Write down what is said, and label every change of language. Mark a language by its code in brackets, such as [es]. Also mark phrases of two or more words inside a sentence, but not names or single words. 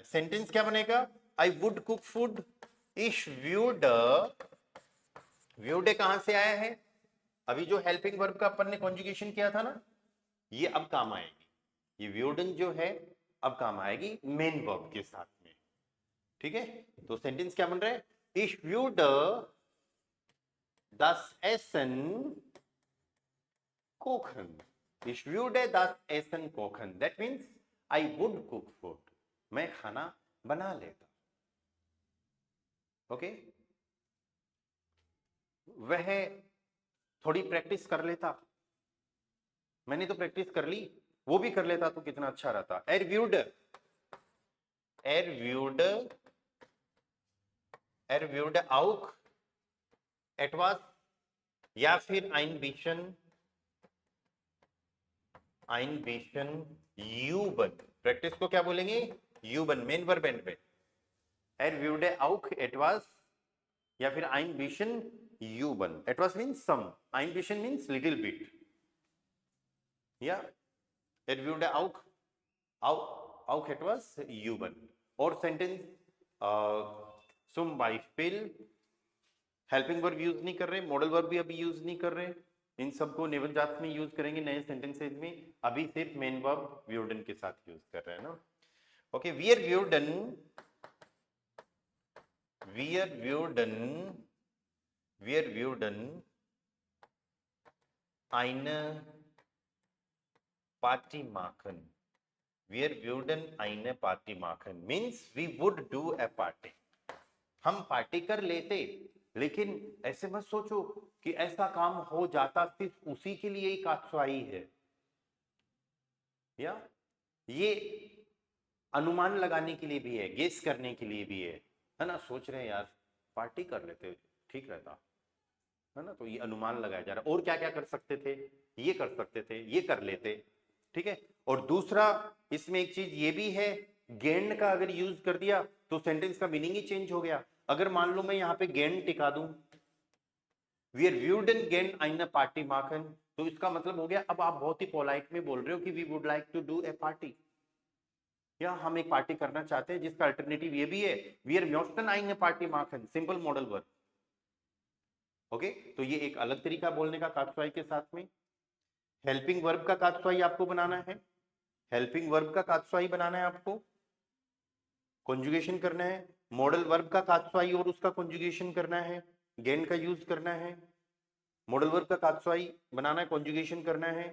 [hi] सेंटेंस क्या बनेगा, [en] I would cook food, [de] Ich würde, [hi] व्यूड कहां से आया है, अभी जो [en] helping verb [hi] का अपन ने कॉन्जुगेशन किया था ना, ये अब काम आएगी। ये व्यूडन जो है अब काम आएगी [en] main verb [hi] के साथ में। ठीक है, तो सेंटेंस क्या बन रहा है, [de] Ich würde das Essen kochen. Ich würde das Essen kochen. [en] That means I would cook food. [hi] मैं खाना बना लेता। ओके, वह थोड़ी प्रैक्टिस कर लेता, मैंने तो प्रैक्टिस कर ली, वो भी कर लेता तो कितना अच्छा रहता। [de] er würde auch etwas, [hi] या फिर [de] ein bisschen üben। [hi] प्रैक्टिस को क्या बोलेंगे, üben, [en] main verb end [hi] पे। [de] er würde auch etwas, [hi] या फिर [de] ein bisschen üben। [en] etwas means some, [de] ein bisschen [en] means little bit, [de] या er würde auch etwas üben। [hi] और सेंटेंस [de] zum Beispiel, [en] helping verb [hi] यूज नहीं कर रहे, [en] model verb [hi] भी अभी यूज नहीं कर रहे, इन सबको नेवल जात में यूज करेंगे नए सेंटेंसेज में। अभी सिर्फ [en] main verb [hi] व्यूडन के साथ यूज कर रहे हैं ना। ओके, [de] wir würden eine Party machen। wir würden eine Party machen [en] means we would do a party। [hi] हम पार्टी कर लेते, लेकिन ऐसे मत सोचो कि ऐसा काम हो जाता सिर्फ उसी के लिए ही कात्स्वाई है, या ये अनुमान लगाने के लिए भी है, गेस करने के लिए भी है ना। सोच रहे हैं यार पार्टी कर लेते ठीक रहता है ना, तो ये अनुमान लगाया जा रहा। और क्या क्या कर सकते थे, ये कर सकते थे, ये कर लेते। ठीक है, और दूसरा इसमें एक चीज ये भी है, गेंड का अगर यूज कर दिया तो सेंटेंस का मीनिंग ही चेंज हो गया। अगर मान लो मैं यहाँ पे गेंड टिका दूं, [de] wir würden gern eine Party machen, [hi] तो इसका मतलब हो गया अब आप बहुत ही पोलाइट में बोल रहे हो कि [en] we would like to do a party, [hi] या हम एक पार्टी करना चाहते हैं, जिसका अल्टरनेटिव ये भी है [de] wir möchten eine Party machen, [en] simple model verb. [hi] ओके, तो ये एक अलग तरीका बोलने का कात्स्वाई के साथ में। [en] helping verb [hi] का कात्स्वाई आपको बनाना है, [en] helping verb [hi] का कात्स्वाई बनाना है आपको, कॉन्जुगेशन करना है, [en] model verb [hi] का कात्स्वाई और उसका कॉन्जुगेशन करना है, गेन का यूज करना है, [en] model verb [hi] का कात्स्वाई बनाना है, कॉन्जुगेशन करना है।